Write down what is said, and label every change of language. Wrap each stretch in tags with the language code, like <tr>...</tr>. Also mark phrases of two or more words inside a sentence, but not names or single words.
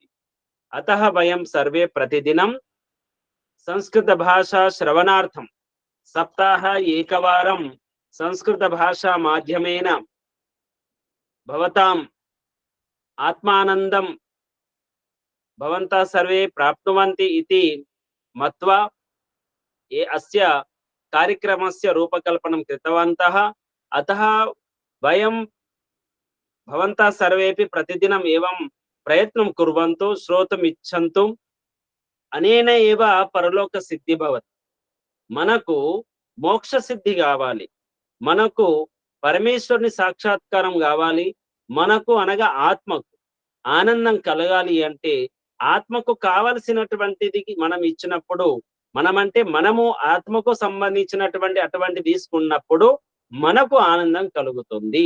<sa>अतः वयं सर्वे प्रतिदिनं संस्कृतभाषा श्रवणार्थं सप्ताहे एकवारं संस्कृतभाषा माध्यमेन भवताम् आत्मानन्दं भवन्तः सर्वे प्राप्नुवन्ति इति मत्वा अस्य कार्यक्रमस्य रूपकल्पनं कृतवन्तः। अतः वयं भवन्तः सर्वेपि प्रतिदिनम् एवं प्रयत्नं कुर्वन्तु, श्रोतुम् इच्छन्तु। अनेन एव परलोक सिद्धि भवति।</sa> <te>మనకు మోక్ష సిద్ధి కావాలి, మనకు పరమేశ్వరుని సాక్షాత్కారం కావాలి, మనకు అనగా ఆత్మకు ఆనందం కలగాలి అంటే ఆత్మకు కావలసినటువంటిది మనం ఇచ్చినప్పుడు, మనమంటే మనము ఆత్మకు సంబంధించినటువంటి అటువంటి తీసుకున్నప్పుడు మనకు ఆనందం కలుగుతుంది.</te>